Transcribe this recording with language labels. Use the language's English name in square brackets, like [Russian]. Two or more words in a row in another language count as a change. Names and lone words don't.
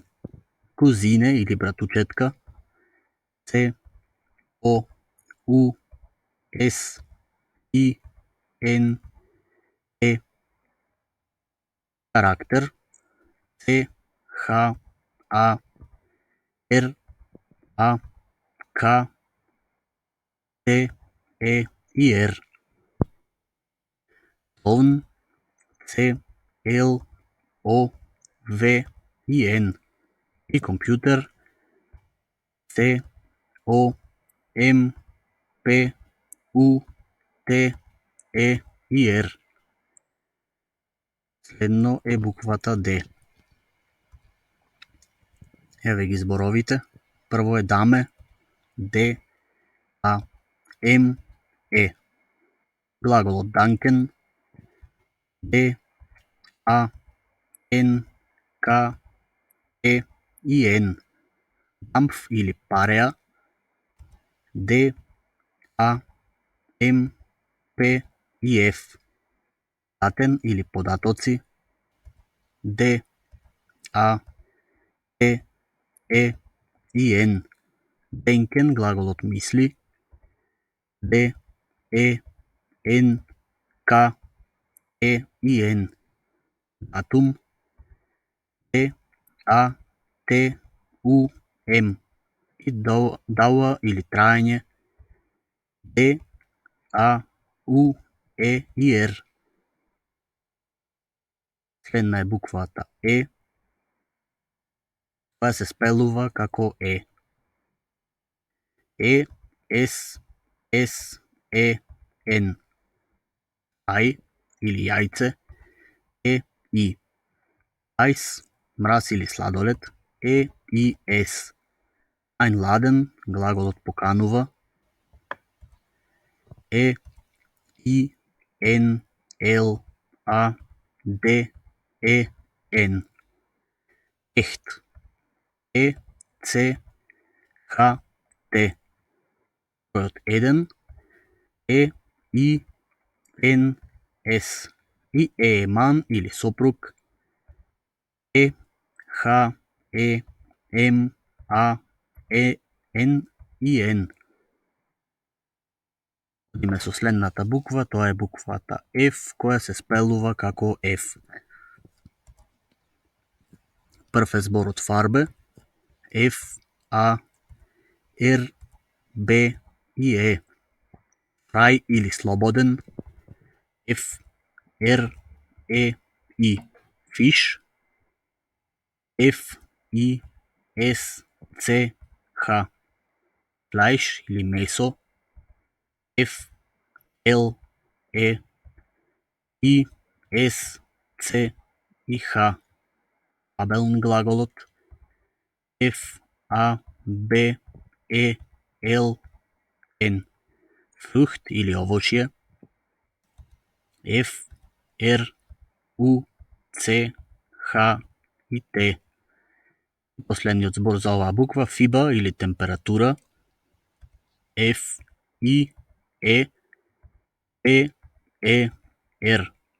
[Macedonian] Кузине или братучетка. Ц, О, У, С, И, Н, Е. Карактер. Ц, Х, А, Р, А, К, Т, Е и Р. Клоун C L O V I N. И компютър C O M P U T E и R. Следно е буквата D. Еве ги зборовите. Прво е даме, [German] D, A, M, E. [Macedonian] Глаголот данкен, D, A, N, K, E и N. Дамф или пареа, D, A, [German] M, P и F. [Macedonian] Датен или податоци, [German] D, A, T, E и N. [Macedonian] Денкен, глаголот мисли, D, E, N, K, E и N. Датум, D, A, T, U, M. И дауа или траење, D, A, U, E и R. Следна е буквата E, која се спелува како E. [German] E, S, S, E, N. [Macedonian] Ај или јајце, E, I. Ајс, мраз или сладолед, E и S. Einladen, глаголот поканува, [German] E, I, N, L, A, D, E, N. Echt. E, C, H, T. [Macedonian] Бројот 1, E, I, N, S. И е ман или сопруг, E, H, E, M, A, E, [German] N и N. [Macedonian] Одиме со следната буква, тоа е буквата F, која се спелува како F. Прв е зборот фарбе, F, A, R, B и E. Фрај или слободен, F, R, E и. Фиш, F, I, S, C, H. Флајш или месо, F, L, E, I, S, C и H. Абелн глаголот, F, A, B, E, L, N. Фрухт или овошје, F, R, U, C, H и T. Последниот збор за оваа буква, фиба или температура, [German] F, I, E, P, E, R.